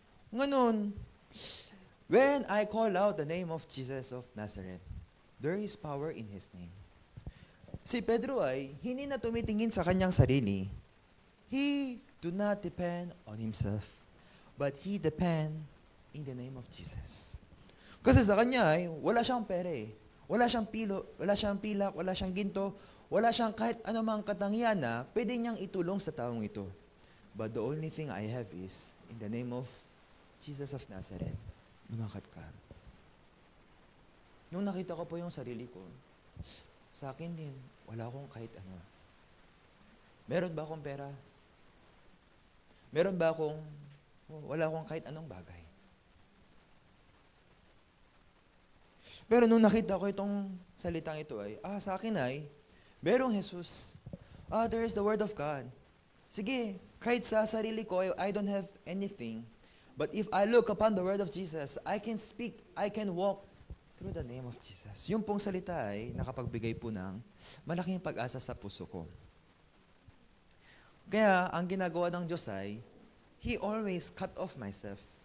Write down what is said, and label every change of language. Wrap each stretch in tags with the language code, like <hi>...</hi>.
<en>Ganun, when I call out the name of Jesus of Nazareth, there is power in His name.</en> <tl>Si Pedro ay, hindi na tumitingin sa kanyang sarili.</tl> <en>He do not depend on himself, but he depend in the name of Jesus.</en> <tl>Kasi sa kanya ay wala siyang pera eh. Wala siyang pilo, wala siyang pilak, wala siyang ginto, wala siyang kahit anumang katangian na pwede niyang itulong sa taong ito.</tl> <en>But the only thing I have is, in the name of Jesus of Nazareth,</en> <tl>lumakad ka. Nung nakita ko po yung sarili ko, sa akin din, wala akong kahit ano. Meron ba akong pera? Meron ba akong, wala akong kahit anong bagay. Pero nung nakita ko itong salitang ito ay, sa akin ay, merong Jesus.</tl> <en>There is the Word of God.</en> <tl>Sige, kahit sa sarili ko,</tl> <en>I don't have anything. But if I look upon the Word of Jesus, I can speak, I can walk through the name of Jesus.</en> <tl>Yung pong salita ay nakapagbigay po ng malaking pag-asa sa puso ko. Kaya, ang ginagawa ng Diyos ay,</tl> <en>He always cut off myself.</en>